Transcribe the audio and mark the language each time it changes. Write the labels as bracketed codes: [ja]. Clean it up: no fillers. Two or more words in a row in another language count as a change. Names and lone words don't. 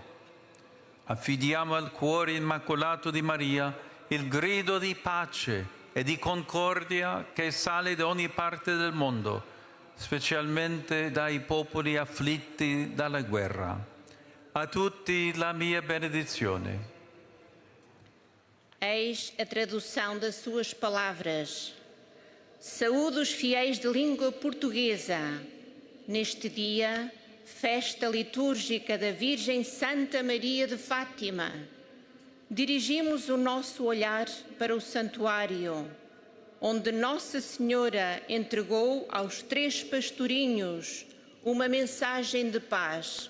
[it] Affidiamo al cuore immacolato di Maria il grido di pace e di concordia che sale da ogni parte del mondo, specialmente dai popoli afflitti dalla guerra. A tutti la mia benedizione. [pt] Eis a tradução das suas palavras. Saúdo os fiéis de língua portuguesa. Neste dia, festa litúrgica da Virgem Santa Maria de Fátima. Dirigimos o nosso olhar para o santuário, onde Nossa Senhora entregou aos 3 pastorinhos uma mensagem de paz.